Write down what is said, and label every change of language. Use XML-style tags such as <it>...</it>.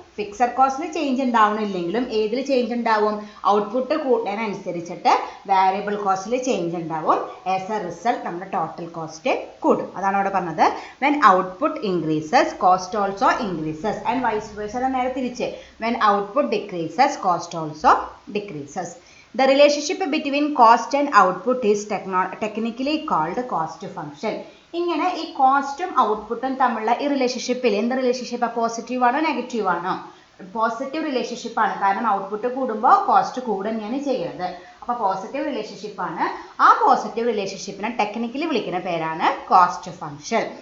<ml>Fixed കോസ്റ്റിൽ change ഉണ്ടാവണില്ലെങ്കിലും ഏതിൽ change ഉണ്ടാവും, output കൂട്ടുന്നതിനനുസരിച്ചിട്ട് variable കോസ്റ്റിൽ change ഉണ്ടാവും.</ml> <en>as a result</en> <ml>നമ്മുടെ ടോട്ടൽ കോസ്റ്റ് കൂടും. അതാണ് അവിടെ പറഞ്ഞത്.</ml> <en>When output increases cost also increases and vice versa.</en> <ml>നേരെ തിരിച്ച്,</ml> <en>When output decreases cost also decreases. The relationship between cost and output is technically called cost function.</en> <ml>ഇങ്ങനെ ഈ കോസ്റ്റും ഔട്ട്പുട്ടും തമ്മിലുള്ള ഈ റിലേഷൻഷിപ്പിൽ എന്ത് റിലേഷൻഷിപ്പാണ്, പോസിറ്റീവ് ആണോ നെഗറ്റീവ് ആണോ? പോസിറ്റീവ് റിലേഷൻഷിപ്പാണ്, കാരണം ഔട്ട്പുട്ട് കൂടുമ്പോൾ കോസ്റ്റ് കൂടുക തന്നെയാണ് ചെയ്യുന്നത്. അപ്പോൾ പോസിറ്റീവ് റിലേഷൻഷിപ്പാണ്. ആ പോസിറ്റീവ് റിലേഷൻഷിപ്പിനെ ടെക്നിക്കലി വിളിക്കുന്ന പേരാണ് കോസ്റ്റ് ഫംഗ്ഷൻ.</ml>